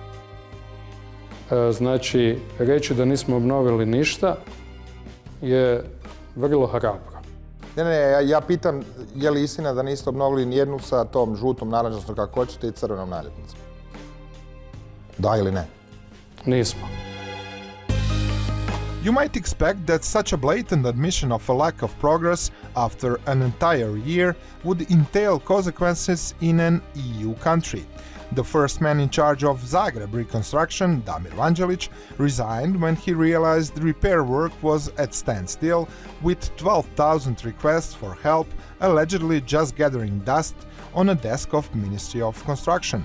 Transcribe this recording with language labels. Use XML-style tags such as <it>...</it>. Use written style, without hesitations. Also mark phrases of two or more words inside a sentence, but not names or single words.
<hr>Znači, reći da nismo obnovili ništa je vrlo hrabro. Ne, ja pitam je li istina da niste obnovili nijednu sa tom žutom, narančastom, kako hoćete, i crvenom naljepnicom? Da ili ne? Nismo.</hr> <en>You might expect that such a blatant admission of a lack of progress after an entire year would entail consequences in an EU country. The first man in charge of Zagreb Reconstruction, Damir Vanđelić, resigned when he realized repair work was at standstill, with 12,000 requests for help allegedly just gathering dust on a desk of Ministry of Construction.</en>